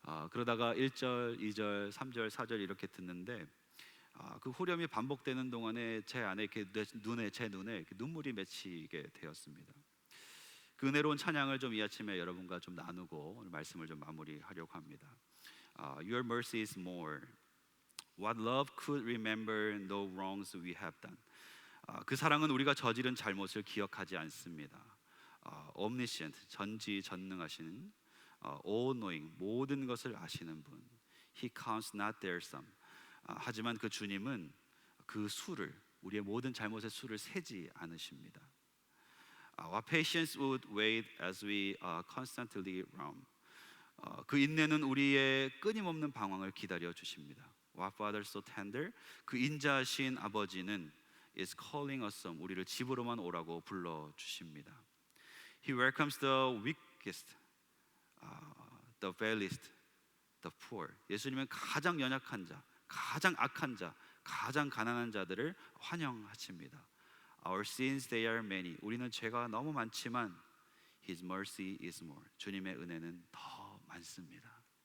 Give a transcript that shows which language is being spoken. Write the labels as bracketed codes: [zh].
[ko] 그러다가 1절, 2절, 3절, 4절 이렇게 듣는데 그 후렴이 반복되는 동안에 제 안에 이렇게 제 눈에 이렇게 눈물이 맺히게 되었습니다. 그 은혜로운 찬양을 좀 이 아침에 여러분과 좀 나누고 오늘 말씀을 좀 마무리하려고 합니다. [en] Your mercy is more. What love could remember no wrongs we have done. [ko] 그 사랑은 우리가 저지른 잘못을 기억하지 않습니다. Omniscient, 전지전능하시는, all knowing, 모든 것을 아시는 분. [en] He counts not their sum. [ko] 하지만 그 주님은 그 수를, 우리의 모든 잘못의 수를 세지 않으십니다. [en] Our patience would wait as we constantly roam. [ko] 그 인내는 우리의 끊임없는 방황을 기다려 주십니다. [en] Our Father so tender. [ko] 그 인자하신 아버지는 is calling us home. 우리를 집으로만 오라고 불러 주십니다. [en] He welcomes the weakest, the vilest, the poor. [ko] 예수님은 가장 연약한 자, 가장 악한 자, 가장 가난한 자들을 환영하십니다. [en] Our sins they are many. 우리는 죄가 너무 많지만 His mercy is more. [ko] 주님의 은혜는 더 많습니다.